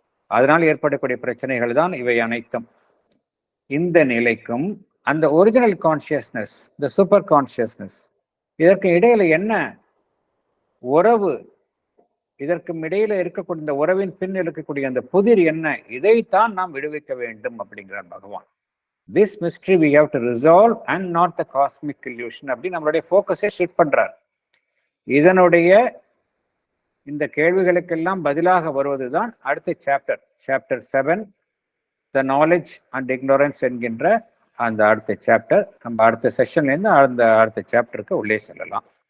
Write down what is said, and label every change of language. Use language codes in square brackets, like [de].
[ta] அதனால் ஏற்படக்கூடிய பிரச்சனைகள் தான் இவை அனைத்தும். இந்த நிலைக்கும் அந்த ஒரிஜினல் கான்சியஸ்னஸ், இந்த சூப்பர் கான்சியஸ்னஸ், இதற்கு இடையில என்ன உறவு, இதற்கும் இடையில இருக்கக்கூடிய இந்த உறவின் பின் இருக்கக்கூடிய அந்த புதிர் என்ன, இதைத்தான் நாம் விடுவிக்க வேண்டும் அப்படிங்கிறார் பகவான். [en] This mystery we have to resolve and not the cosmic illusion. [ta] அப்படி நம்மளுடைய ஃபோக்கஸை ஷிஃப்ட் பண்றார். இதனுடைய இந்த கேள்விகளுக்கெல்லாம் பதிலாக வருவதுதான் அடுத்த chapter 7, the knowledge and ignorance என்கின்ற அந்த அடுத்த சாப்டர். நம்ம அடுத்த செஷன்லேருந்து அடுத்த சாப்டருக்கு உள்ளே செல்லலாம்.